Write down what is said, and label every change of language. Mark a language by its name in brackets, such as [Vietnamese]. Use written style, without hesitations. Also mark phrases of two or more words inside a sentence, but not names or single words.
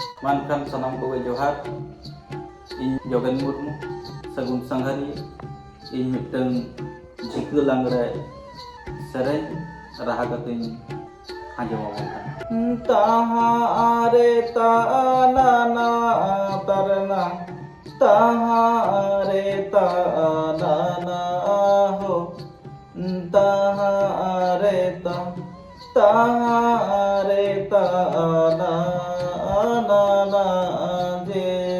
[Santali] ᱢᱟᱱᱠᱷᱟᱱ ᱥᱟᱱᱟᱢ ᱠᱚᱜᱮ ᱡᱚᱦᱟᱨ। ᱤᱧ ᱡᱚᱜᱮᱱ ᱢᱩᱨᱢᱩ ᱥᱟᱹᱜᱩᱱ ᱥᱟᱸᱜᱷᱟᱨᱤᱭᱟᱹ। ᱤᱧ ᱢᱤᱫᱴᱟᱝ ᱡᱷᱤᱠᱟᱹ ᱞᱟᱜᱽᱲᱮ ᱥᱮᱨᱮᱧ ᱨᱟᱦᱟ ᱠᱟᱛᱮᱧ ᱟᱸᱡᱚᱢᱟᱵᱚᱱ ᱠᱟᱱᱟ। तहाँ रे ताना ना तरना तहाँ रे ताना ना हो तहाँ रे ताना ना जे